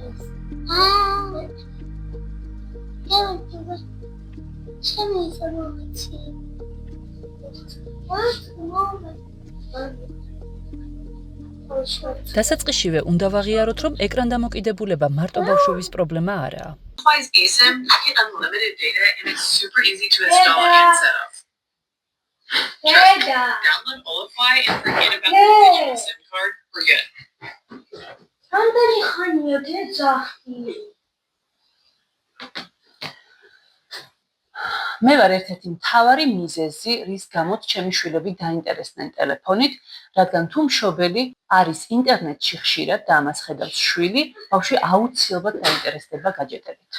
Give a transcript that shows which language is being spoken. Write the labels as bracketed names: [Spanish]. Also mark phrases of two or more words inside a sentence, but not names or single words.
[Georgian] დასაწყისშივე უნდა ვაღიაროთ, რომ ეკრან დამოკიდებულება მარტო ბავშვების პრობლემა არაა. [English] Applies eSIM, you get unlimited data and it's super easy to install and set up. Download Olify and forget about the digital SIM card. We're good. [Georgian] რამდენი ხანია დეძახი? მე ვარ ერთ-ერთი მთავარი მიზეზი, რის გამოც ჩემი შვილები დაინტერესდნენ ტელეფონით, რადგან თუ მშობელი არის ინტერნეტში ხშირად და ამას ხედავს შვილი, ბავშვი აუცილებლად დაინტერესდება გაჯეტებით.